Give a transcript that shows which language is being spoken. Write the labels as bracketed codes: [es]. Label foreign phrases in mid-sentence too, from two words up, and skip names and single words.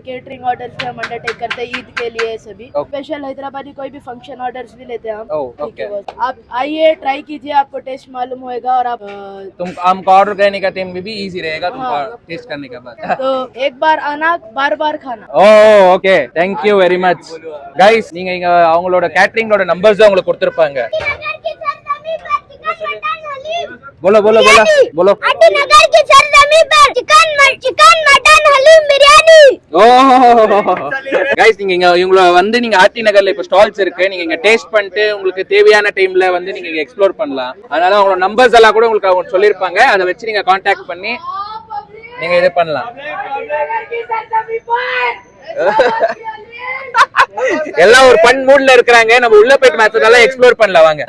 [en] catering orders [hi] भी हम अंडरटेक करते हैं ईद के लिए सभी। स्पेशल हैदराबादी कोई भी [en] function orders [hi] भी लेते हैं हम। ओह, ठीक ओके। है बस। आप आइए, ट्राई कीजिए, आपको टेस्ट मालूम होएगा और आप तुम हमको ऑर्डर करने का टाइम भी इजी रहेगा तुमको टेस्ट करने के बाद तो एक बार आना, बार बार खाना। [en] oh okay thank you very much guys [ta] நீங்க இங்க அவங்களோட கேட்டரிங்கோட நம்பர்ஸ் தான் உங்களுக்கு கொடுத்திருப்பாங்க [hi] बोलो बोलो बोलो बोलो नगर की सरजमी पर चिकन मटन हलीम बिरयानी। [ta] ஓ கைஸ் நீங்க இங்க இவங்கள வந்து நீங்க ஆர்டி நகர்ல இப்ப ஸ்டால்ஸ் இருக்கு, நீங்க இங்க டேஸ்ட் பண்ணிட்டு உங்களுக்கு தேவையான டைம்ல வந்து நீங்க இங்க எக்ஸ்ப்ளோர் பண்ணலாம். அதனால அவங்களோட நம்பர்ஸ் எல்லாம் கூட உங்களுக்கு அவங்க சொல்லிருப்பாங்க, அதை வச்சு நீங்க கான்டாக்ட் பண்ணி நீங்க இது பண்ணலாம். எல்லாம் ஒரு ஃபன் மூட்ல இருக்காங்க, நம்ம உள்ள போயிட்டு மத்ததெல்லாம் எக்ஸ்ப்ளோர் பண்ணலாம் வாங்க.